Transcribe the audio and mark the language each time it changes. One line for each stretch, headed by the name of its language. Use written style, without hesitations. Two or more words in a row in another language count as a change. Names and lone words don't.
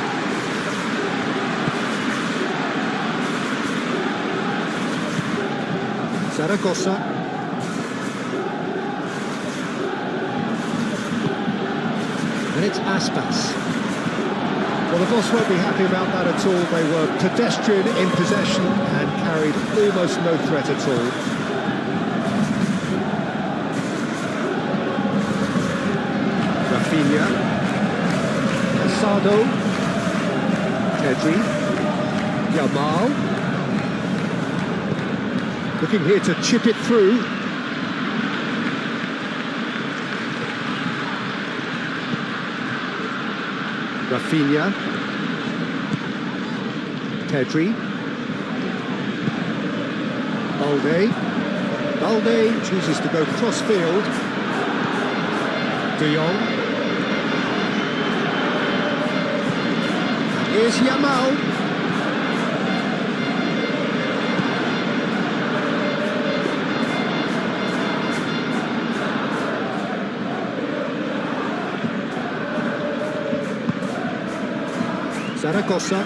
English: Zaragoza. And it's Aspas. Well, the boss won't be happy about that at all. They were pedestrian in possession and carried almost no threat at all. Rafinha. Casado. Pedri. Yamal. Looking here to chip it through. Rafinha. Pedri. Balde chooses to go cross-field. De Jong. Here's Yamal. Zaragoza.